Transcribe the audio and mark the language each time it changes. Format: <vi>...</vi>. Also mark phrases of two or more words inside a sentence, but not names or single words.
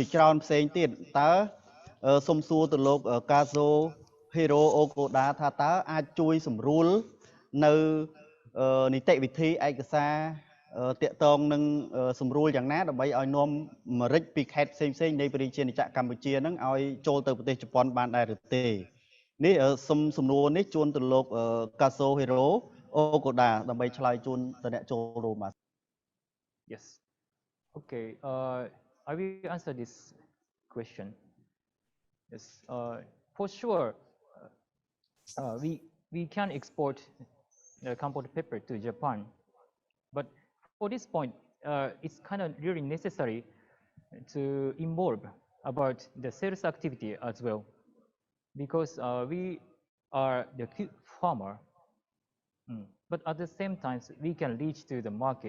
<km>ច្រើនផ្សេងទៀតតើសូមសួរទៅលោក Kazo Hiro Okoda ថាតើអាចជួយសម្រួលនៅនីតិវិធីឯកសារតាក់ទងនឹងសម្រួលយ៉ាងណាដើម្បីឲ្យនាំម្រេចពីខេត្តផ្សេងនៃប្រជាជាតិកម្ពុជានឹងឲ្យចូលទៅប្រទេសជប៉ុនបានដែរឬទេនេះសំណួរនេះជូនទៅលោក Kazo Hiro Okoda ដើម្បីឆ្លើយជូនទៅអ្នកចូលរួមបាទ</km> <en>Yes. Okay. I will answer this question. Yes. For sure, we can export compost paper to Japan, but for this point, it's kind of really necessary to involve about the sales activity as well, because we are the farmer, but at the same time we can reach to the market.</en>